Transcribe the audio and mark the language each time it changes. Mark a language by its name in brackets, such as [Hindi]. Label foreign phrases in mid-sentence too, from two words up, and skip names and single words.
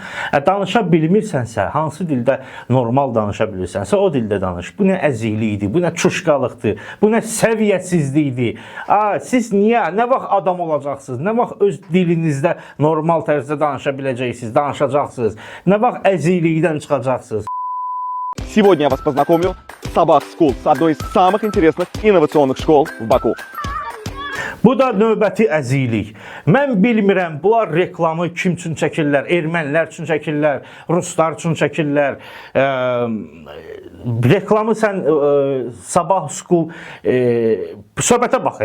[Azerbaijani] Danışa bilmirsənsə, hansı dildə normal danışa bilirsənsə, o dildə danış. Bu nə əziklikdir, bu nə çuşqalıqdır, bu nə səviyyəsizlikdir. Siz niyə, nə vaxt adam olacaqsınız, nə vaxt öz dilinizdə normal tərzdə danışa biləcəksiniz, danışacaqsınız, nə vaxt əziklikdən çıxacaqsınız. [Russian] Сегодня я вас познакомлю с Sabah School, с одной из самых интересных инновационных школ в Баку. [Azerbaijani] Bu da növbəti əziklik. Mən bilmirəm, bunlar reklamı kim üçün çəkirlər? Ermənilər üçün çəkirlər, ruslar üçün çəkirlər. Reklamı sən Sabah School söhbətə bax.